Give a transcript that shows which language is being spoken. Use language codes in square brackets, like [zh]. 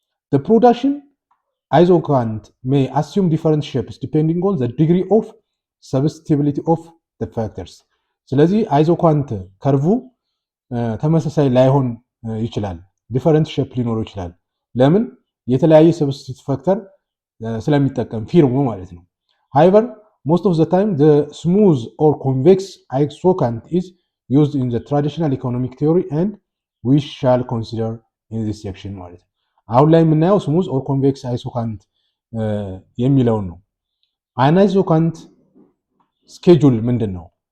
[en] The production isocant may assume different shapes depending on the degree of substitutability of the factors. [am] ስለዚህ አይዞኳንት ከርቡ ተመሳሳይ ላይሆን ይችላል፣ ዲፈረንት ሼፕ ሊኖረው ይችላል። ለምን? የተለያየ ሰብስቲቱት ፋክተር ስለሚጠቀም ፊርሙ ማለት ነው። [en] however most of the time the smooth or convex isocant is used in the traditional economic theory and we shall consider in this section [am] ማለት ነው። አሁን ላይ የምናየው ስሙዝ ኦር ኮንቬክስ አይሶካንት የሚለውን ነው። [en] an isocant schedule [am] ምንድን ነው?